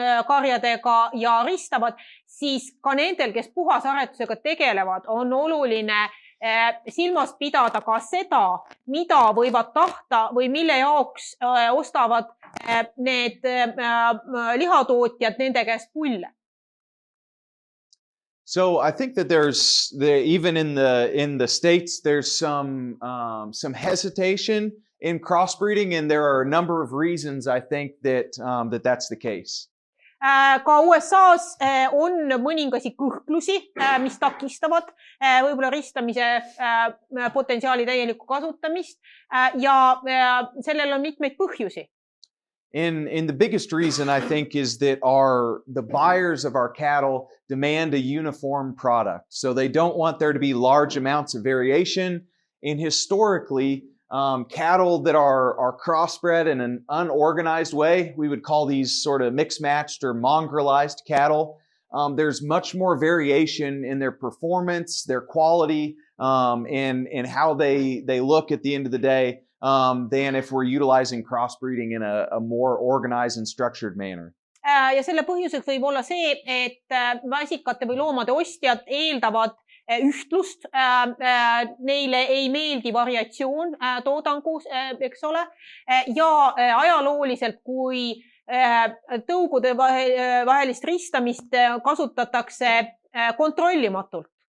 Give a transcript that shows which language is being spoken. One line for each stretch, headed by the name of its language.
Estonian: karjadega ja ristavad, siis ka nendel, kes puhasaretusega tegelevad, on oluline silmast pidada ka seda, mida võivad tahta või mille jaoks ostavad need lihatootjad nende käest pulle.
English: So I think that even in the States, there's some hesitation in crossbreeding, and there are a number of reasons I think that that's the case.
Estonian: Ka USA's on mõningasi kõhklusi, mis takistavad võib-olla ristamise potentsiaali täielikku kasutamist ja sellel on mitmeid põhjusi.
English: And the biggest reason I think is that the buyers of our cattle demand a uniform product. So they don't want there to be large amounts of variation. And historically, cattle that are crossbred in an unorganized way, we would call these sort of mixed-matched or mongrelized cattle. There's much more variation in their performance, their quality, and how they look at the end of the day. Than if we're utilizing crossbreeding in a more organized and structured manner.
Estonian: Ja selle põhjuseks võib olla see, et vasikate või loomade ostjad eeldavad ühtlust. Neile ei meeldi variatsioon toodangus, eks ole. Ja ajalooliselt, kui tõugude vahelist ristamist kasutatakse kontrollimatult.